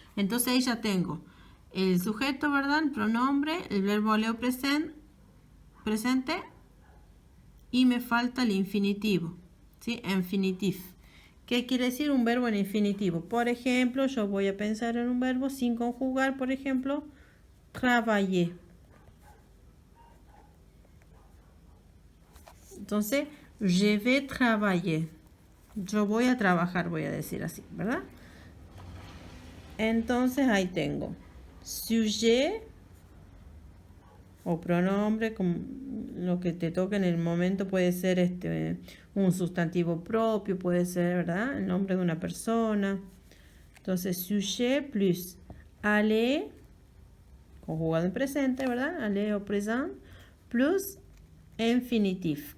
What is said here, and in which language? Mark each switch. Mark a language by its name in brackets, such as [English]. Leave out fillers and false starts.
[Spanish] Entonces ahí ya tengo el sujeto, ¿verdad? El pronombre, el verbo aller presente y me falta el infinitivo, ¿sí? Infinitif. ¿Qué quiere decir un verbo en infinitivo? Por ejemplo, yo voy a pensar en un verbo sin conjugar, por ejemplo, travailler. Entonces, [French] je vais travailler. [Spanish] Yo voy a trabajar, voy a decir así, ¿verdad? Entonces, ahí tengo sujet o pronombre, como lo que te toque en el momento, puede ser un sustantivo propio, puede ser, ¿verdad? El nombre de una persona. Entonces, sujet plus aller, conjugado en presente, ¿verdad? [French] Aller au présent, plus infinitif.